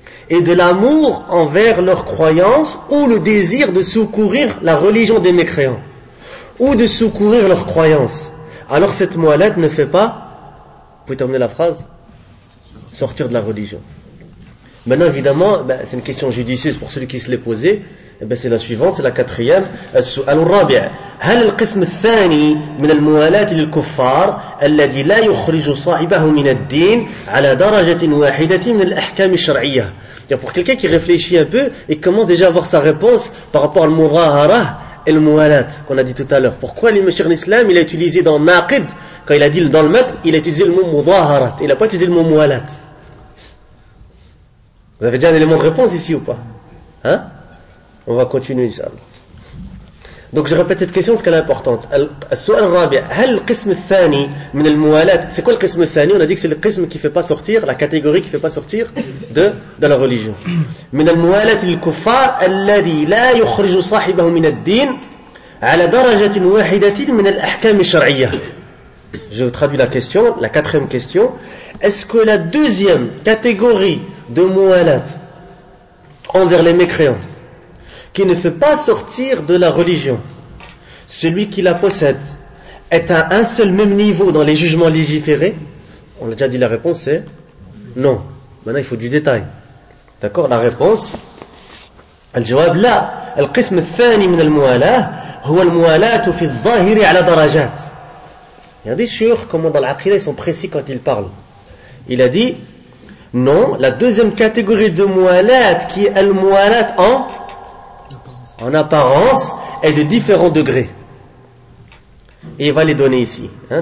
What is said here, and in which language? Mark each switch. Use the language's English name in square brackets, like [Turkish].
[French] Et de l'amour envers leurs croyances ou le désir de secourir la religion des mécréants ou de secourir leurs croyances, alors cette mu'alat ne fait pas, vous pouvez terminer la phrase, sortir de la religion. Maintenant évidemment, c'est une question judicieuse pour celui qui se l'est posée. C'est la suivante, c'est la quatrième. [Arabic] السؤال الرابع هل القسم الثاني من الموالات للكفار الذي لا يخرج صاحبه من الدين على درجة واحدة من الأحكام الشرعية. [French] Pour quelqu'un qui réfléchit un peu et commence déjà à avoir sa réponse par rapport au mudahara et le mu'alat qu'on a dit tout à l'heure. Pourquoi l'imam Cheikh l'Islam il a utilisé dans naqid, quand il a dit dans le mat, il a utilisé le mot mudahara, il n'a pas utilisé le mot mu'alat. Vous avez déjà un élément de réponse ici ou pas? Hein? On va continuer, Inch'Allah. Donc je répète cette question parce qu'elle est importante. [Arabic] السؤال الرابع هل القسم الثاني من الموالات. [French] C'est quoi le qism الثاني? On a dit que c'est le qism qui ne fait pas sortir, la catégorie qui ne fait pas sortir de la religion. [Arabic] من الموالات للكفار الذي لا يخرج صاحبه من الدين على درجة واحدة من الأحكام الشرعية. [French] Je traduis la question, la quatrième question. Est-ce que la deuxième catégorie de موالات envers les mécréants qui ne fait pas sortir de la religion celui qui la possède est à un seul même niveau dans les jugements légiférés? On a déjà dit la réponse est non. Maintenant il faut du détail. D'accord? La réponse [Arabic] الجواب لا القسم الثاني من الموالاة هو الموالاة في الظاهر على درجات. [French] Il y a des chiurs comme dans l'aqidah ils sont précis quand ils parlent. Il a dit non, la deuxième catégorie de mu'alat qui est al-mu'alat en apparence, est de différents degrés. Et il va les donner ici. Hein.